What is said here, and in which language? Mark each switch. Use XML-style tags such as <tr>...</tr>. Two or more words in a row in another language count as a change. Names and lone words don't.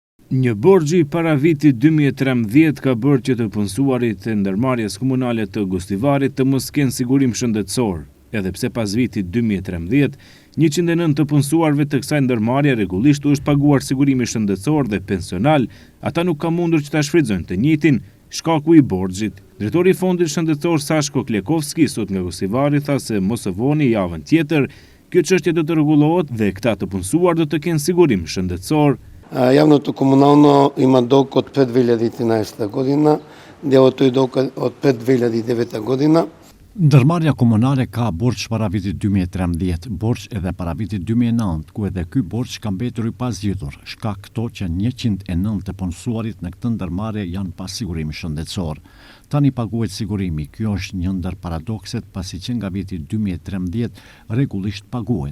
<sq>Një borxhi para vitit 2013 ka bërë që të punësuarit e ndërmarrjes komunale të Gostivarit të mos kenë sigurim shëndetësor, edhe pse pas vitit 2013, 109 të punësuarve të kësaj ndërmarrje rregullisht u është paguar sigurimi shëndetësor dhe pensional, ata nuk ka mundur që ta shfrytëzojnë të njëjtin shkaku i borxhit. Drejtori i Fondit Shëndetësor Sashko Klekovski sot nga Gostivari tha se mos e voni javën tjetër, kjo çështje do të rregullohet dhe këta të punësuar do të kenë sigurim shëndetësor.</sq> <mk>Javното комунално има дълг от 2013 година, делото е дълг от 2009 година.</mk> <sq>Ndërmarrja komunale ka borxh para vitit 2013, borxh edhe para vitit 2009, ku edhe ky borxh ka mbetur i pazgjitur, shkak këto që 109 të punësuarit në këtë ndërmarrje janë pa sigurim shëndetësor. Tani paguhet sigurimi, kjo është një ndër paradokset pasi që nga viti 2013 rregullisht paguhet.</sq>